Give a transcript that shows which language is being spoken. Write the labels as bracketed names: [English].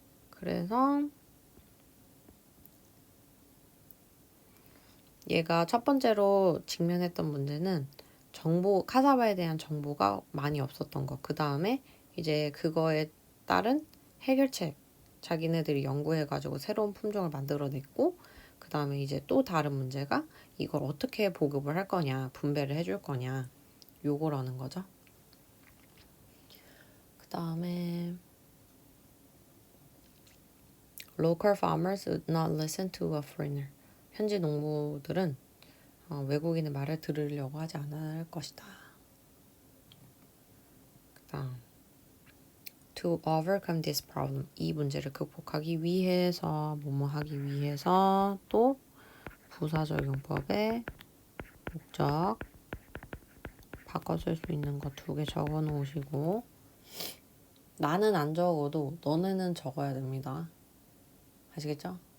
[Korean] 그래서 얘가 첫 번째로 직면했던 문제는 카사바에 대한 정보가 많이 없었던 것. 그 다음에 이제 그거에 따른 해결책. 자기네들이 연구해가지고 새로운 품종을 만들어냈고 그 다음에 이제 또 다른 문제가 이걸 어떻게 보급을 할 거냐, 분배를 해줄 거냐 요거라는 거죠. 그 다음에 [English] Local farmers would not listen to a foreigner. [Korean] 현지 농부들은 외국인의 말을 들으려고 하지 않을 것이다. 그 다음 [English] To overcome this problem. [Korean] 이 문제를 극복하기 위해서 뭐뭐 하기 위해서 또 부사적용법의 목적 바꿔 쓸 수 있는 거 2개 적어 놓으시고 나는 안 적어도 너네는 적어야 됩니다. 아시겠죠?